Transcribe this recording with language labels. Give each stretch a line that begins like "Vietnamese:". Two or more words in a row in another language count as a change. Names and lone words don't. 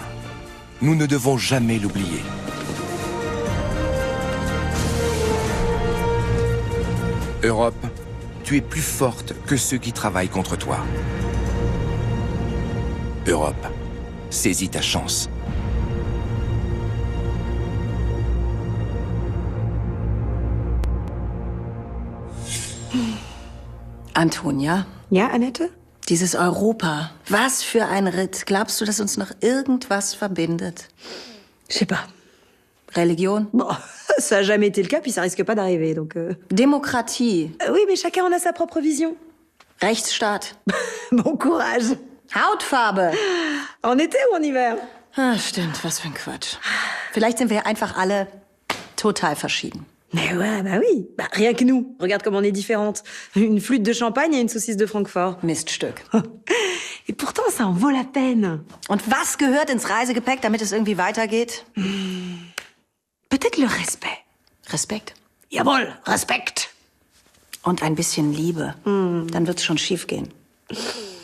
French: Nous ne devons jamais l'oublier. Europe, tu es plus forte que ceux qui travaillent contre toi. Europe, saisis ta chance. Antonia?
German: Ja, Annette? Dieses Europa, was für ein Ritt. Glaubst du, dass uns noch irgendwas verbindet?
French: Je sais pas.
German: Religion?
French: Bon, ça a jamais été le cas, puis ça risque pas d'arriver, donc... Démocratie? Oui, mais chacun en a sa propre vision.
German: Rechtsstaat?
French: Bon courage.
German: Hautfarbe?
French: En été ou en hiver?
German: Ah, stimmt, was für ein Quatsch. Vielleicht sind wir einfach alle total verschieden.
French: Mais ouais, bah oui. Bah, rien que nous. Regarde comme on est différentes. Une flûte de champagne et une saucisse de Francfort.
German: Miststück.
French: Et pourtant, ça en vaut la peine.
German: Und was gehört ins Reisegepäck, damit es irgendwie weitergeht?
French: Peut-être le respect.
German: Respekt? Jawohl, Respekt. Und ein bisschen Liebe. Dann wird's schon schief gehen.